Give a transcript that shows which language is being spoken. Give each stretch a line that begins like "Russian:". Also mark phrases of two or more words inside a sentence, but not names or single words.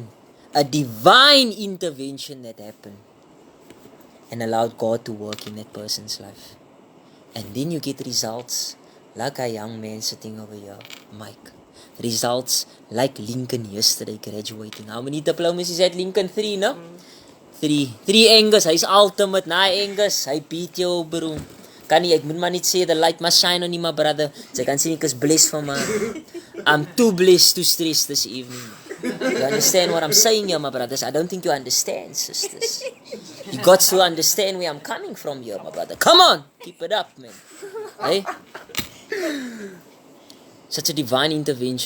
English: A divine intervention that happened. And allowed God to work in that person's life. And then you get results like a young man sitting over here, Mike. Results like Lincoln yesterday graduating. How many diplomas is that, Lincoln?
Afrikaans: 3, no? 3 Angus, hy's ultimate. Na Angus, hy beat jou bro. Kan nie, ek moet maar net sê,
English: the light must shine on you, my brother.
Afrikaans: So ek kan sê ek is blessed van my.
English: I'm too blessed to stress this evening. You understand what I'm saying here, my brothers? I don't think you understand, sisters. You got to understand where I'm coming from here, my brother. Come on, keep it up, man. Hey? Such a divine intervention.